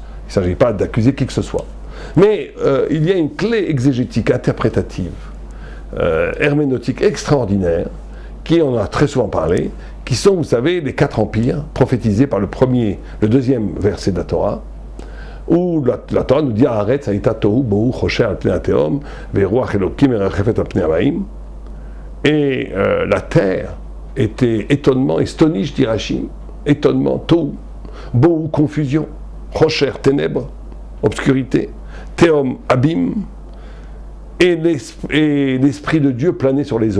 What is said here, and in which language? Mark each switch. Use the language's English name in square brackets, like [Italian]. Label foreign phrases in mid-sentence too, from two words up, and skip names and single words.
[French] Il ne s'agit pas d'accuser qui que ce soit. Mais il y a une clé exégétique, interprétative, herméneutique extraordinaire, qui, on en a très souvent parlé, qui sont, vous savez, les 4 empires prophétisés par le deuxième verset de la Torah, où la Torah nous dit [Hebrew] הארץ היתה תהו בהו חשך על פני התהום ורוח אלוקים מרחפת על פני המים. [French] Et la terre était étonnement, estonish dit Rashi, étonnement, [Hebrew] תהו, בהו [French] confusion, chosher ténèbres, obscurité, teom abîme, et l'Esprit de Dieu planait sur les eaux.